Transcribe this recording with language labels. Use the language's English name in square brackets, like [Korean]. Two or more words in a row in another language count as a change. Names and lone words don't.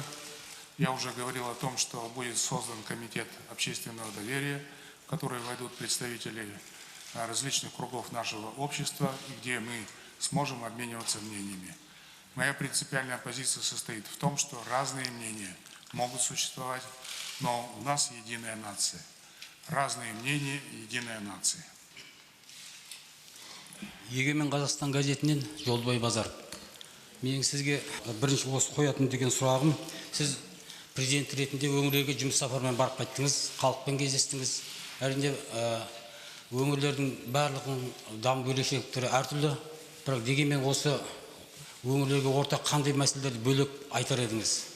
[Russian] Я уже говорил о том, что будет создан комитет общественного доверия, в который войдут представители различных кругов нашего общества, где мы сможем обмениваться мнениями. Моя принципиальная позиция состоит в том, что разные мнения могут существовать, но у нас единая нация. Разные мнения, единая нация. [Kazakh] Егемен Қазақстан газетінен Жолбай Базаров. Менің сізге бірінші осы қоятын деген сұрағым, сіз президент ретінде өңірлерге жұмыс сапарымен барып қайттыңыз, халықпен кездестіңіз. Әрине өңірлердің барлығының даму ерекшеліктері әртүрлі, бірақ дегенмен осы өңірлерге ортақ қандай мәселелерді бөлек айтар едіңіз?